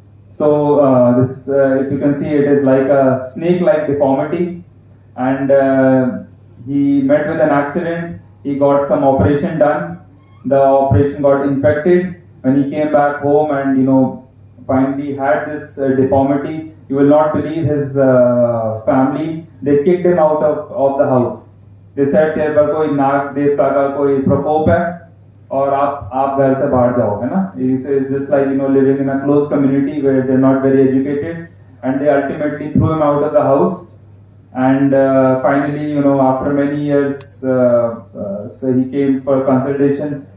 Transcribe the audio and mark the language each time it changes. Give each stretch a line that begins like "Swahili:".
English: So this, if you can see, it is like a snake-like deformity, and he met with an accident. He got some operation done. The operation got infected. When he came back home and finally had this deformity, you will not believe his family, they kicked him out of the house. They said
Hindi: तेरे पर कोई नाग देवता का कोई प्रकोप है और आप घर से बाहर जाओ, है ना?
English: It's just like living in a closed community where they're not very educated, and they ultimately threw him out of the house. And finally, after many years, so he came for consultation.